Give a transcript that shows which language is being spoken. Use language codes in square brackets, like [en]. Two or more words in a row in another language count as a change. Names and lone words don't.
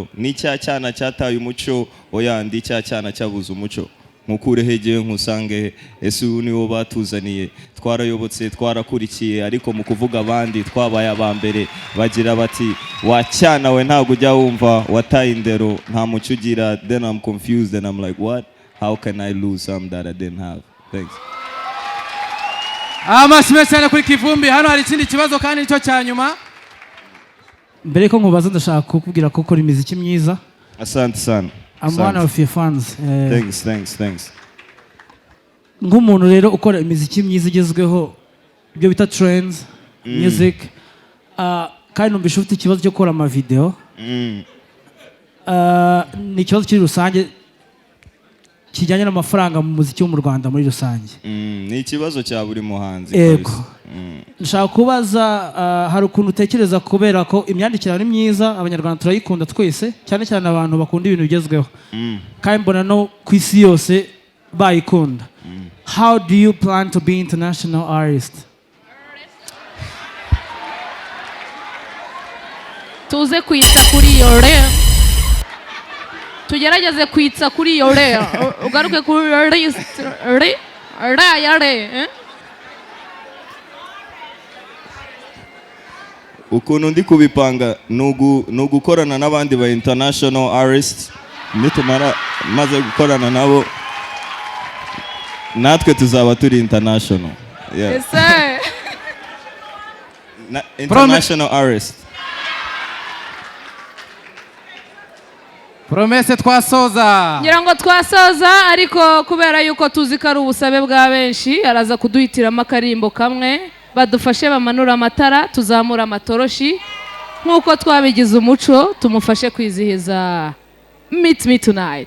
[rw] Ni Cyana cyataye umuco oyandi Cyana cyabuze umuco. Nkukure hegeye nkusange ese niwo batuzaniye twarayobotse twarakurikiye ariko mu kuvuga abandi twabaye abambere bagira bati wa Cyana we ntago ujya wumva wataye indero nta muco ugira. [en] Then I'm confused and I'm like what, how can I lose some that I didn't have? Thanks. [rw] Amashimwe cyane kuri Kivumbi. Hano hari ikindi kibazo kandi nicyo cyanyuma. Mbere ko nkubaza ndashaka kukubwira ko ukora imiziki myiza. [sw] Asante sana. [en] I'm one of your fans. Thanks. [rw] Nk'umuntu rero ukora imiziki myiza igezweho ibyo bita [en] trends, music, [rw] kandi numvise ufite ikibazo cyo gukora amavideo. Ni ikibazo kiri rusange kijyanye n'amafaranga mu muziki wo mu Rwanda muri rusange. Ni ikibazo cya buri muhanzi. Yego. Nshaka kubaza hari ukuntu utekereza kubera ko imyandikire ari myiza abanyarwanda turayikunda twese cyane cyane abantu bakunda ibintu bigezweho. Kandi mbona no ku isi yose bayikunda. [en] How do you plan to be international artist? [rw] Tuze kwitsa kuri iyo re. Tugerageze kwitsa kuri iyo re. Ugaruke kuri re. Ukuntu ndi kubipanga nugukorana n'abandi ba [en] international artists. [rw] Nitumara maze gukorana nabo natwe tuzaba turi international. [en] Yes sir. International artist. [rw] Promesse twasoza. Ngira ngo twasoza ariko kubera yuko tuzi ko ari ubusabe bwa benshi araza kuduhitiramo akarimbo kamwe badufashe bamanura amatara tuzamura amatoroshi nkuko twabigize umuco tumufashe kwizihiza Meet Me Tonight.